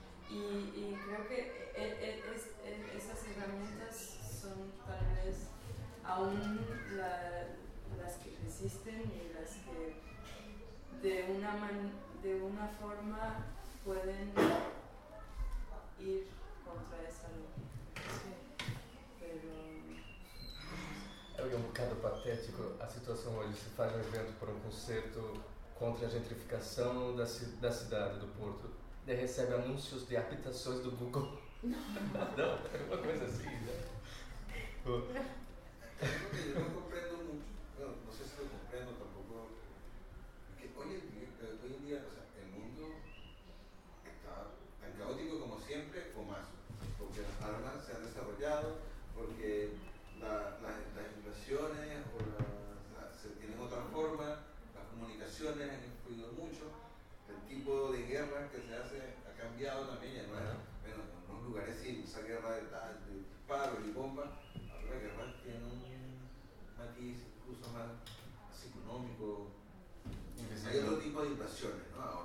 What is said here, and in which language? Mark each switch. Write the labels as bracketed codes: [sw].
[es] Y creo que esas herramientas son tal vez aún las que resisten y las que de una forma pueden ir contra esa ley. Sí. Pero [pt] eu ia um bocado patético a situação hoje. Se faz um evento para um concerto contra a gentrificação da cidade, do Porto. Daí recebe anúncios de habitações do Google. Não, é uma coisa assim, né? Eu não compreendo muito. Não sei se eu compreendo tampouco. Porque hoje em dia, [es] o sea, [pt] mundo está tão caótico como sempre, ou mais. Porque as armas [es] se han desarrollado, porque las inversiones o se tienen otra forma, las comunicaciones han influido mucho, el tipo de guerra que se hace ha cambiado también, ya no es, bueno, en un lugar así, esa guerra de disparos y bombas, ahora la guerra tiene un matiz incluso más económico, hay otro tipo de invasiones, ¿no?